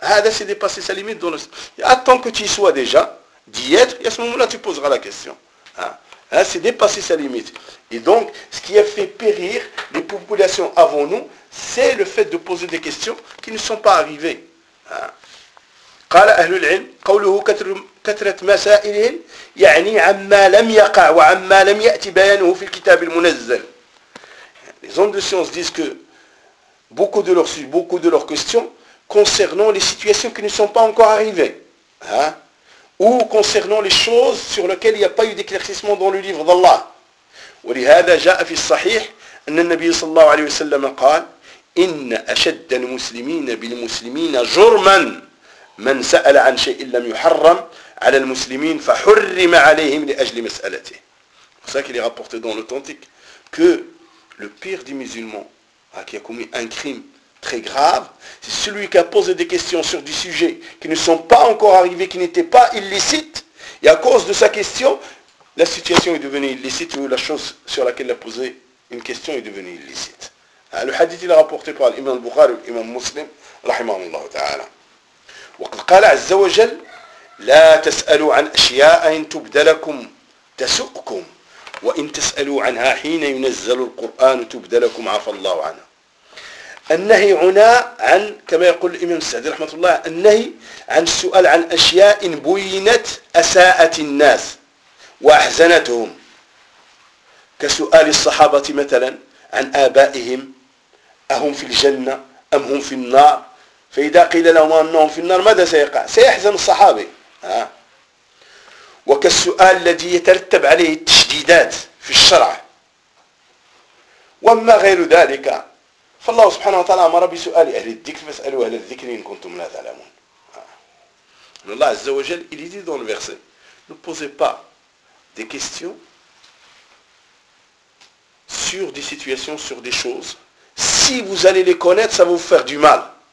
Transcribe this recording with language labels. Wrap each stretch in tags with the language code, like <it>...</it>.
<fr>Ah, là, c'est dépasser sa limite. Attends que tu y sois déjà, d'y être, et à ce moment-là, tu poseras la question. C'est dépasser sa limite. Et donc, ce qui a fait périr les populations avant nous, c'est le fait de poser des questions qui ne sont pas arrivées.</fr> <ar>قال أهل العلم قوله كثرة مسائلهم يعني عما لم يقع وعما لم يأتي بيانه في الكتاب المنزل.</ar> <fr>Les hommes de science disent que beaucoup de leurs questions concernant les situations qui ne sont pas encore arrivées, ou concernant les choses sur lesquelles il n'y a pas eu d'éclaircissement dans le livre d'Allah.</fr> <ar>ولهذا جاء في الصحيح أن النبي صلى الله عليه وسلم قال إن أشد المسلمين بالمسلمين جرما من سأل عن شيء لم يحرم على المسلمين فحرم عليهم لأجل مسألته.</ar> <fr>C'est ça qu'il est rapporté dans l'authentique, que le pire des musulmans qui a commis un crime très grave, c'est celui qui a posé des questions sur des sujets qui ne sont pas encore arrivés, qui n'étaient pas illicites, et à cause de sa question, la situation est devenue illicite, ou la chose sur laquelle il a posé une question est devenue illicite. Le hadith il est rapporté par l'imam Bukhari et l'imam Muslim, rahimahumullah ta'ala.</fr> <ar>وقد قال عز وجل لا تسألوا عن أشياء إن تبد لكم تسؤكم وإن تسألوا عنها حين ينزل القرآن تبد لكم عفى الله عنها. النهي هنا عن كما يقول الإمام السعدي رحمه الله النهي عن السؤال عن أشياء إن بينت أساءت الناس وأحزنتهم كسؤال الصحابة مثلا عن آبائهم، أهم في الجنة أم هم في النار؟ فإذا قيل لهم أنهم في النار ماذا سيقع؟ سيحزن الصحابة. وكالسؤال الذي يترتب عليه التشديدات في الشرع. وما غير ذلك فالله سبحانه وتعالى أمر بسؤال أهل الذكر فاسألوا أهل الذكر إن كنتم لا تعلمون. الله عز وجل</ar> <fr>il dit dans le verset ne posez pas des questions sur des situations, sur des choses. Si vous allez les connaître, ça va vous faire du mal.</fr>